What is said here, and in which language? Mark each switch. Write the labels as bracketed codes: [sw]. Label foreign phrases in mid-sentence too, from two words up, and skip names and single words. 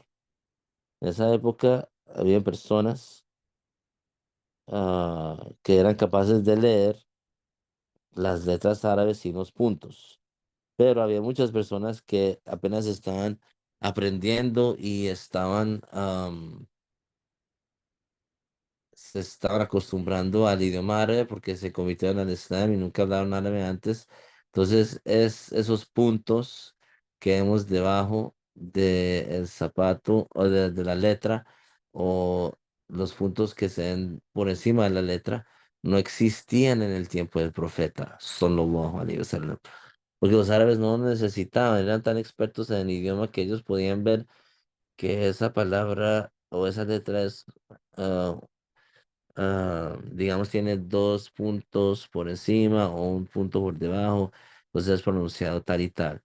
[es] En esa época había personas que eran capaces de leer las letras árabes sin los puntos, pero había muchas personas que apenas estaban aprendiendo y se estaban acostumbrando al idioma árabe porque se convirtieron al Islam y nunca hablaron árabe antes. Entonces, es esos puntos que vemos debajo del zapato o de la letra o los puntos que se ven por encima de la letra no existían en el tiempo del profeta, [ar] صلى الله عليه وسلم. [es] Porque los árabes no necesitaban, eran tan expertos en el idioma que ellos podían ver que esa palabra o esa letra es ah, digamos, tiene dos puntos por encima o un punto por debajo, pues es pronunciado tal y tal.